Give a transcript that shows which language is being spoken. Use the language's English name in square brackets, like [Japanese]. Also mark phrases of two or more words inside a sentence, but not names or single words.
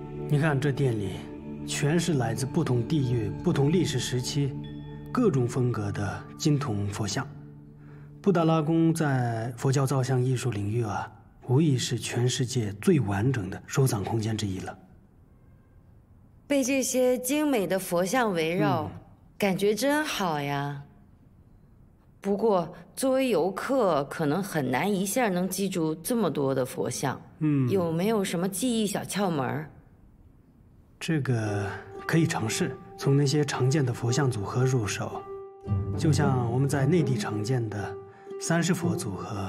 [Chinese] 你看這店裡，全是來自不同地域、不同歷史時期、各種風格的金铜佛像。布達拉宮在佛教造像藝術領域啊，无疑是全世界最完整的收藏空间之一了。被这些精美的佛像圍繞，感覺真好呀。不過作為遊客，可能很難一下能記住這麼多的佛像。有沒有什麼記憶小竅門？這個可以嘗試從那些常見的佛像組合入手，就像我們在內地常見的30佛組合。